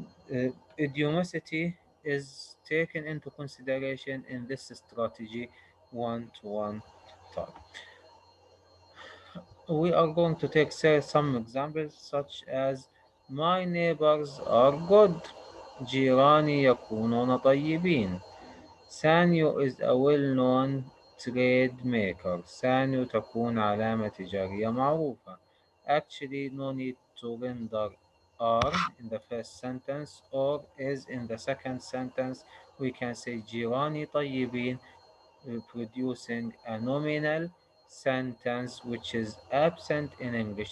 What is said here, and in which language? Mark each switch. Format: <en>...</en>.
<en>Idiomaticity is taken into consideration in this strategy one-to-one type. We are going to take say, some examples such as my neighbors are good.</en> <ar>جيراني يكونون طيبين.</ar> <en>Sanyo is a well-known trade maker.</en> <ar>سانيو تكون علامة تجارية معروفة.</ar> <en>Actually, no need to render are in the first sentence or is in the second sentence. We can say</en> <ar>جيراني طيبين,</ar> <en>producing a nominal sentence which is absent in English.</en>